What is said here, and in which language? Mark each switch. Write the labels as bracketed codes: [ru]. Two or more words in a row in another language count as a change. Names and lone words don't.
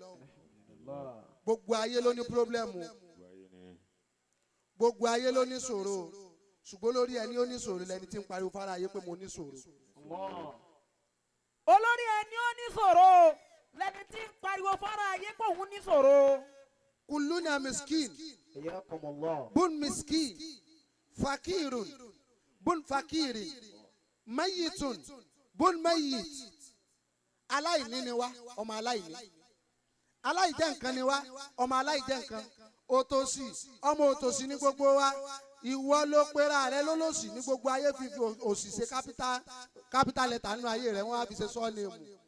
[yo] gbogbo ayé ló ní pírọ́blẹ́mù gbogbo ayé ló ní ṣòro ṣùgbọ́n lórí ẹni ó ní ṣòro lẹni tí ń pariwo fara ayé pé mo ní ṣòro. olórí ẹni ó ní ṣòro lẹni tí ń pariwo fara ayé pé òun ní ṣòro. [ar] كلنا مسكين بن مسكين فقير بن فقير ميت بن ميت [yo] aláìní ni wá ọmọ aláìní aláìjẹ́ nǹkan ni wá ọmọ aláìjẹ́ nǹkan òtòṣì ọmọ òtòṣì ní gbogbo wa ìwọ ló pera rẹ lólòṣì ní gbogbo ayé fífi òṣì ṣe kápítà lẹ́tà nínú ayé rẹ wọ́n á fi ṣe sọ́ọ̀nì mu.